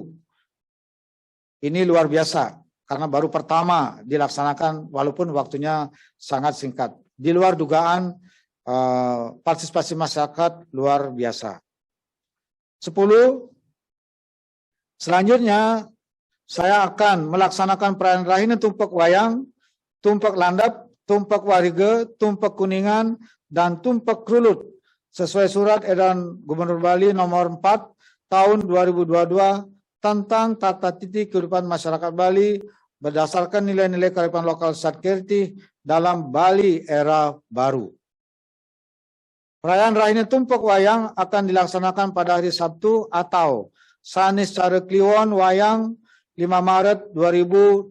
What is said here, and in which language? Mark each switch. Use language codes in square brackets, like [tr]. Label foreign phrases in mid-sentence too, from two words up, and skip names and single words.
[id] Ini luar biasa karena baru pertama dilaksanakan walaupun waktunya sangat singkat. Di luar dugaan, partisipasi masyarakat luar biasa. 10. Selanjutnya saya akan melaksanakan perayaan Rahina Tumpek Wayang, Tumpek Landap, Tumpek Warige, Tumpek Kuningan, dan Tumpek Krulut sesuai surat edaran Gubernur Bali nomor 4 tahun 2022 tentang tata titi kehidupan masyarakat Bali berdasarkan nilai-nilai kearifan lokal Satkerti dalam Bali era baru. Perayaan Rahina Tumpek Wayang akan dilaksanakan pada hari Sabtu atau Sanis Cara Kliwon Wayang 5 Maret 2022.